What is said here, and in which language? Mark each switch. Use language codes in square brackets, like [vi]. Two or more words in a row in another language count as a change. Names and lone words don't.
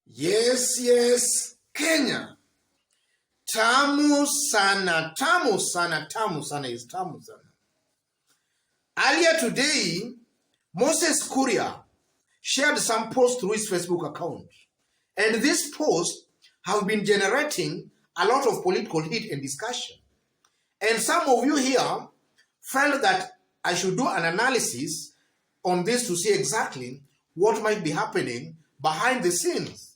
[en] Yes, Kenya. [sw] Tamu sana, tamu sana, tamu sana is tamu sana. [en] Earlier today, Moses Kuria shared some posts through his Facebook account. And these posts have been generating a lot of political heat and discussion. And some of you here felt that I should do an analysis on this to see exactly what might be happening behind the scenes.